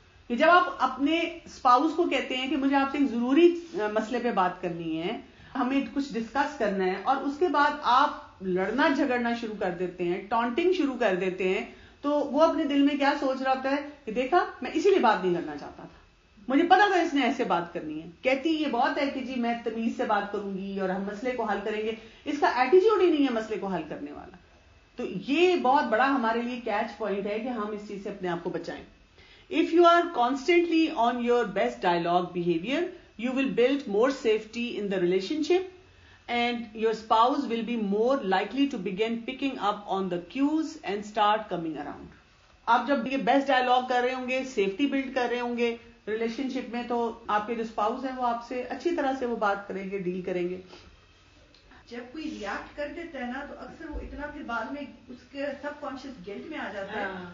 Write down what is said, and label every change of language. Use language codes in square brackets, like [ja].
[ur] کہ جب آپ اپنے اسپاؤز کو کہتے ہیں کہ مجھے آپ سے ایک ضروری مسئلے پہ بات کرنی ہے, ہمیں کچھ ڈسکس کرنا ہے, اور اس کے بعد آپ لڑنا جھگڑنا شروع کر دیتے ہیں, ٹانٹنگ شروع کر دیتے ہیں, تو وہ اپنے دل میں کیا سوچ رہا ہوتا ہے کہ دیکھا میں اسی لیے بات نہیں کرنا چاہتا تھا, مجھے پتا تھا اس نے ایسے بات کرنی ہے. کہتی یہ بہت ہے کہ جی میں تمیز سے بات کروں گی اور ہم مسئلے کو حل کریں گے, اس کا ایٹیٹیوڈ ہی نہیں ہے مسئلے کو حل کرنے والا. تو یہ بہت بڑا ہمارے لیے کیچ پوائنٹ ہے کہ ہم اس چیز سے اپنے آپ کو بچائیں. [en] If you are constantly on your best dialogue behavior, you will build more safety in the relationship and your spouse will be more likely to begin picking up on the cues and start coming around. [ur] آپ جب یہ best dialogue کر رہے ہوں گے, safety blood کر رہے ہوں گے ریلیشن شپ میں, تو آپ کے جو اسپاؤز ہیں وہ آپ سے اچھی طرح سے وہ بات کریں گے, ڈیل کریں گے. جب کوئی ریئیکٹ کر دیتا ہے نا تو اکثر وہ اتنا پھر بعد میں اس کے سب کانشیس گلٹ میں آ جاتا ہے.